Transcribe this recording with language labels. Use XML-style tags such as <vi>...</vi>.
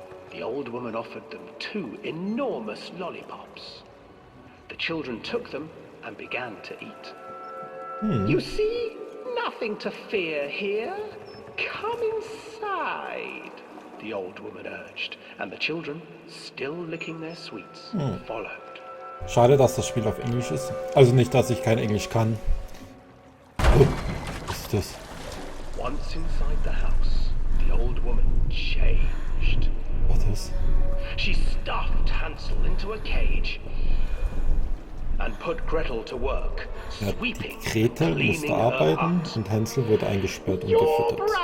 <en>The old woman offered them 2 enormous lollipops. The children took them and began to eat. You see, nothing to fear here. Come inside, the old woman urged, and the children, still licking their sweets, followed.</en> <de>Schade, dass das Spiel auf Englisch ist. Also nicht, dass ich kein Englisch kann. Oh, was ist das?</de> <en>Once inside the house, the old woman changed.</en> <de>Was ist?</de> <en>She stuffed Hansel into a cage and put Gretel to work,</en> <de>Ja,</de> <en>sweeping,</en> <de>Gretel musste arbeiten und Hansel wurde eingesperrt und gefüttert.</de>